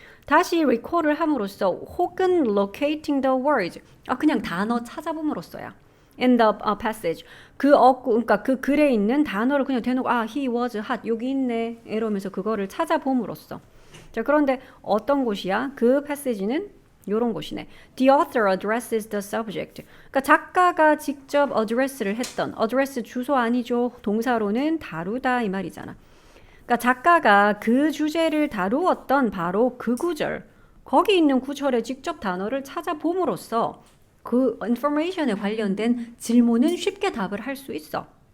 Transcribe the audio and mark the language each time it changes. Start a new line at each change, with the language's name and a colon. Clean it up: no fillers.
Korean: 다시 recall을 함으로써 혹은
English: locating the words.
Korean: 그냥 단어 찾아봄으로써야.
English: in the passage.
Korean: 그러니까 그 글에 있는 단어를 그냥 대놓고
English: he was hot
Korean: 여기 있네 이러면서 그거를 찾아봄으로써. 자, 그런데 어떤 곳이야? 그 패시지는 요런 곳이네.
English: The author addresses the subject.
Korean: 그러니까 작가가 직접 address를 했던 address 주소 아니죠. 동사로는 다루다 이 말이잖아. 그러니까 작가가 그 주제를 다루었던 바로 그 구절 거기 있는 구절에 직접 단어를 찾아봄으로써 그 information에 관련된 질문은 쉽게 답을 할 수 있어.